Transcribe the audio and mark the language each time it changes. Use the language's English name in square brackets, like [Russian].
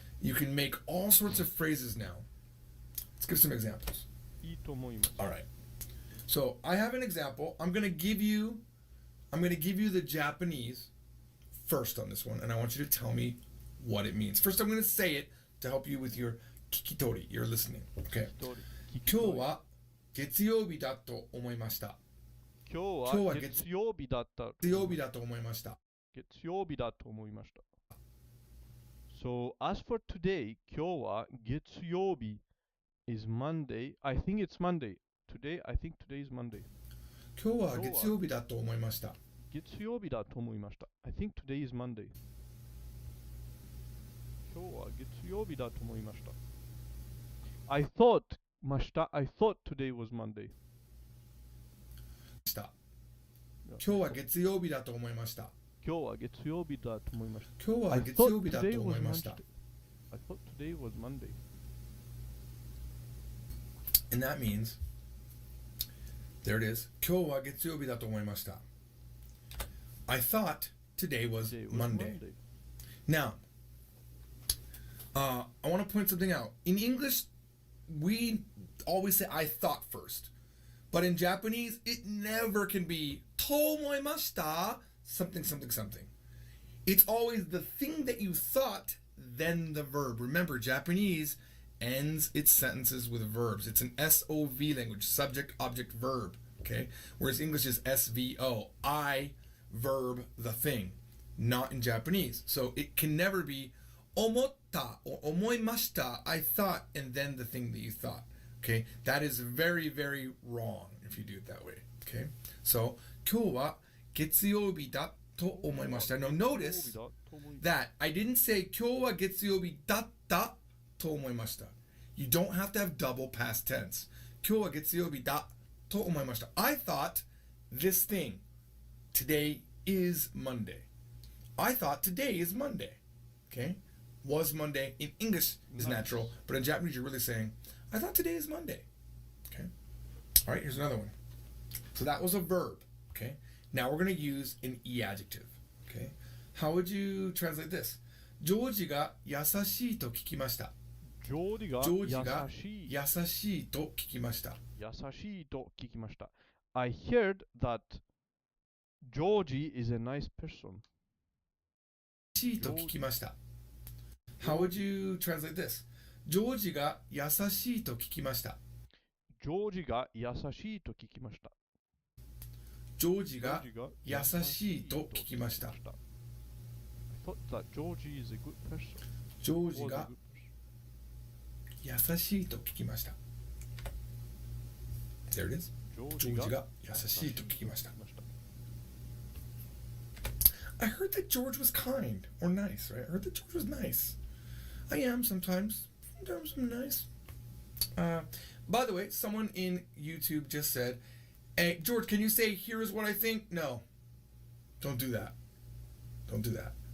[English] You can make all sorts of phrases now. Let's give some examples. [Japanese] I tomoimasu. [English] All right. So I have an example. I'm going to give you the Japanese first on this one, and I want you to tell me what it means. First, I'm going to say it to help you with your kikitori, your listening. Okay. [Japanese] 今日は月曜日だと思いました。今日は月曜日だった。月曜日だと思いました。月曜日だと思いました。 [English] So, as for today, [Japanese] 今日は月曜日 [English] is Monday. I think it's Monday. I think today is Monday. [Japanese] 今日は月曜日だと思いました。月曜日だと思いました。 [English] I think today is Monday. [Japanese] 今日は月曜日だと思いました。 [English] I thought today was Monday. [Japanese] 今日は月曜日だと思いました。今日は月曜日だと思いました。今日は月曜日だと思いました。 [English] I thought today was Monday. And that means, there it is. [Japanese] 今日は月曜日だと思いました。 [English] I thought today was Monday. Now, I want to point something out. In English, we always say I thought first. But in Japanese, it never can be [Japanese] と思いました [English] something, something, something. It's always the thing that you thought, then the verb. Remember, Japanese ends its sentences with verbs. It's an SOV language, subject, object, verb. Okay? Whereas English is SVO. I, verb, the thing. Not in Japanese. So it can never be [Japanese] 思った [English] or [Japanese] 思いました [English] I thought, and then the thing that you thought. Okay? That is very, very wrong if you do it that way. Okay? [Japanese] So, 今日は月曜日だと思いました. [English] Now notice that I didn't say [Japanese] 今日は月曜日だったと思いました. [English] You don't have to have double past tense. [Japanese] 今日は月曜日だと思いました. [English] I thought this thing. Today is Monday. I thought today is Monday. Okay? Was Monday. In English is natural, but in Japanese you're really saying, I thought today is Monday. Okay? All right, here's another one. So that was a verb. Okay? Now we're going to use an E adjective. Okay? How would you translate this? [Japanese] ジョージが優しいと聞きました。ジョージが優しいと聞きました。優しいと聞きました。 [English] I heard that Georgie is a nice person. [Japanese] 優しいと聞きました。 [English] How would you translate this? [Japanese] ジョージが優しいと聞きました。ジョージが優しいと聞きました。ジョージが優しいと聞きました。 [English] I thought that Georgie is a good person. [Japanese] ジョージが優しいと聞きました。 [English] There it is. [Japanese] ジョージが優しいと聞きました。 [English] I heard that George was kind or nice, right? I heard that George was nice. I am sometimes. Sometimes I'm nice. By the way, someone in YouTube just said, hey, George, can you say, here's what I think? No. Don't do that. Don't do that.